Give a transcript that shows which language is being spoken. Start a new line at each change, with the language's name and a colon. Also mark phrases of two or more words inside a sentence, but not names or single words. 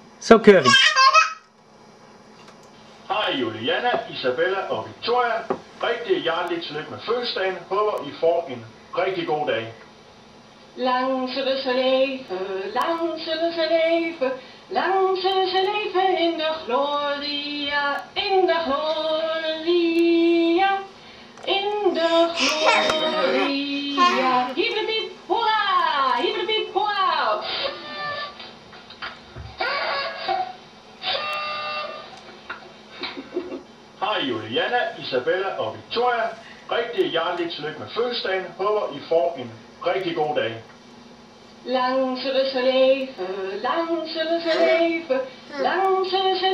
Danish: Så kører vi. Hej Juliana, Isabella og Victoria. Rigtig hjerteligt tillykke med fødselsdagen. Håber I får en rigtig god dag.
Dutch: Lang zullen leven, lang zullen leven, lang zullen leven in de gloria, in de gloria, in de gloria. Hibbeldiep, hoera, hibbeldiep, hoera.
Danish: Hej Juliana, Isabella og Victoria. Rigtig hjerteligt tillykke med fødselsdagen. Håber I får en rigtig god dag.
Dutch: Lang zullen leven, lang zullen leven, lang zullen